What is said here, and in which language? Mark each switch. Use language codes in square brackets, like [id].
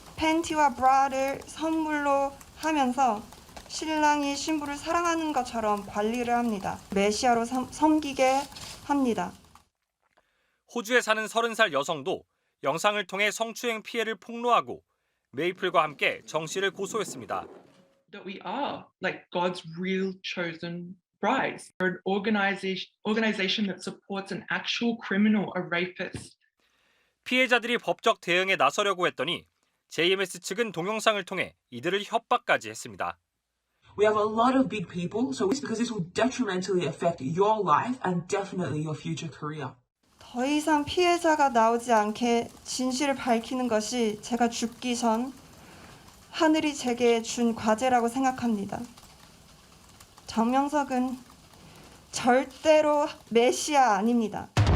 [ko] 팬티와 브라를 선물로 하면서 신랑이 신부를 사랑하는 것처럼 관리를 합니다. 메시아로 섬기게 합니다. 호주에 사는 30살 여성도 영상을 통해 성추행 피해를 폭로하고 메이플과 함께 정 씨를 고소했습니다. [en] That we are like God's real chosen brides. We're an organization that supports an actual criminal, a rapist. [ko] 피해자들이 법적 대응에 나서려고 했더니 JMS 측은 동영상을 통해 이들을 협박까지 했습니다. [en] We have a lot of big people, so because this will detrimentally affect your life and definitely your future career. [ko] 더 이상 피해자가 나오지 않게 진실을 밝히는 것이 제가 죽기 전 하늘이 제게 준 과제라고 생각합니다. 정명석은 절대로 메시아 아닙니다.